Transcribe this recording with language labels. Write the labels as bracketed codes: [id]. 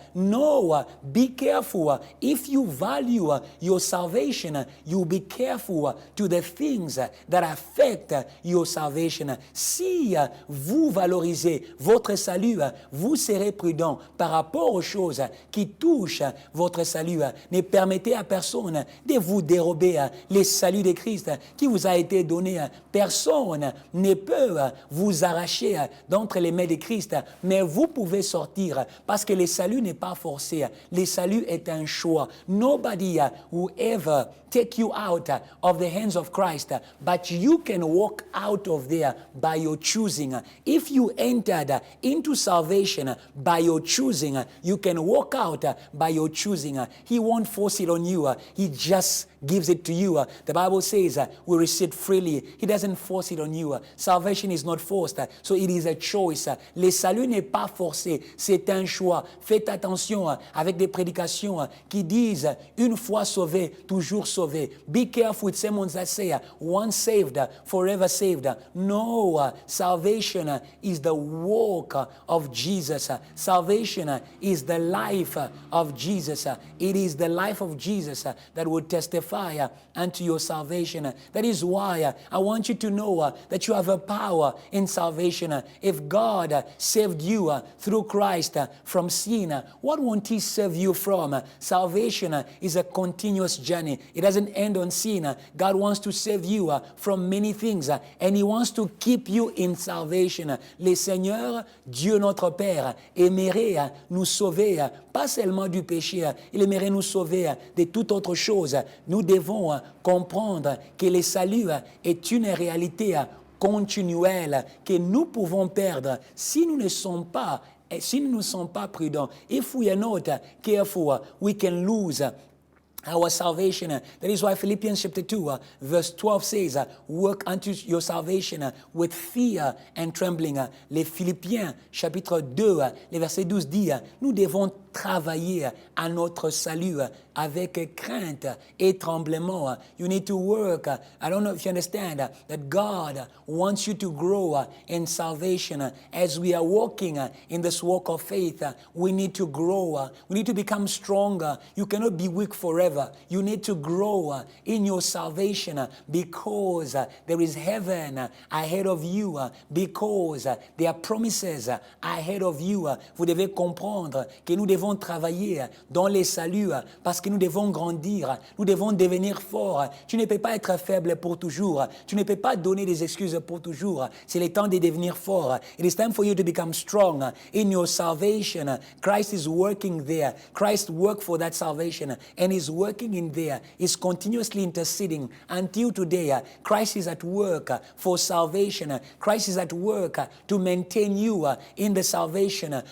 [en] No, be careful. If you value your salvation, you be careful to the things that affect your salvation. [fr] Si vous valorisez votre salut, vous serez prudent par rapport aux choses qui touchent votre salut. Ne permettez à personne de vous dérober les saluts de Christ qui vous a été donné. Personne ne peut vous arracher d'entre les mains de Christ, mais vous pouvez sortir parce que le salut n'est pas forcé. Le salut est un choix. [en] Nobody will ever take you out of the hands of Christ, but you can walk out of there by your choosing. If you entered into salvation by your choosing, you can walk out by your choosing. He won't force it on you. He just gives it to you. The Bible says we receive freely forcefully. He doesn't force it on you. Salvation is not forced. So it is a choice. [fr] Le salut n'est pas forcé. C'est un choix. Faites attention avec des prédications qui disent une fois sauvé, toujours sauvé. [en] Be careful with sermons that say once saved, forever saved. No, salvation is the walk of Jesus. Salvation is the life of Jesus. It is the life of Jesus that will testify unto your salvation. That is why I want you to know that you have a power in salvation. If God saved you through Christ from sin, what won't He save you from? Salvation is a continuous journey. It doesn't end on sin. God wants to save you from many things and He wants to keep you in salvation. [fr] Le Seigneur, Dieu notre Père, aimerait nous sauver, pas seulement du péché, il aimerait nous sauver de toute autre chose. Nous devons comprendre que le salut est une réalité continuelle que nous pouvons perdre si nous ne sommes pas prudents. [en] If we are not careful, we can lose our salvation. That is why Philippians chapter 2 verse 12 says, work unto your salvation with fear and trembling. [fr] Les Philippiens chapitre 2, le verset 12 dit, nous devons travailler à notre salut avec crainte et tremblement. [en] You need to work. I don't know if you understand that God wants you to grow in salvation. As we are walking in this walk of faith, we need to grow. We need to become stronger. You cannot be weak forever. You need to grow in your salvation because there is heaven ahead of you, because there are promises ahead of you. [fr] Vous devez comprendre que nous devons travailler dans les saluts parce que nous devons grandir, nous devons devenir forts. Tu ne peux pas être faible pour toujours. Tu ne peux pas donner des excuses pour toujours. C'est le temps de devenir fort. [en] It is time for you to become strong in your salvation. Christ is working there. Christ worked for that salvation and is working in there. Is continuously interceding until today. Christ is at work for salvation. Christ is at work to maintain you in the salvation.